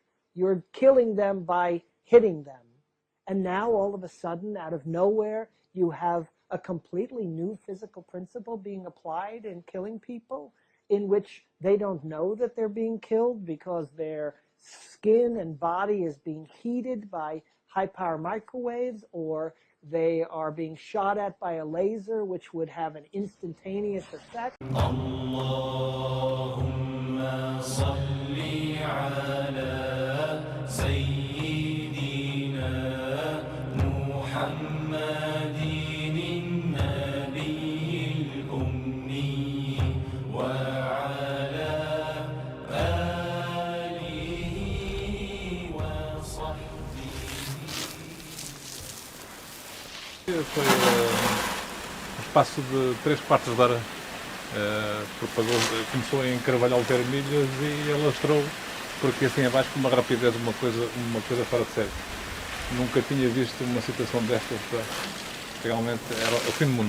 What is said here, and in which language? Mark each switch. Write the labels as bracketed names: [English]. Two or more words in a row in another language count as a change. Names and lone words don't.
[English] You're killing them by hitting them. And now, all of a sudden, out of nowhere, you have a completely new physical principle being applied in killing people, in which they don't know that they're being killed because their skin and body is being heated by high-power microwaves, or they are being shot at by a laser, which would have an instantaneous effect. [Arabic] اللهم صل على سيدنا محمد النبي الأمي وعلى آله وصحبه. [Portuguese] Foi no espaço de 3/4 de hora, começou em Carvalhal ter milhas e alastrou, porque assim abaixo com uma rapidez, uma coisa fora de série. Nunca tinha visto uma situação destas realmente era o fim do mundo.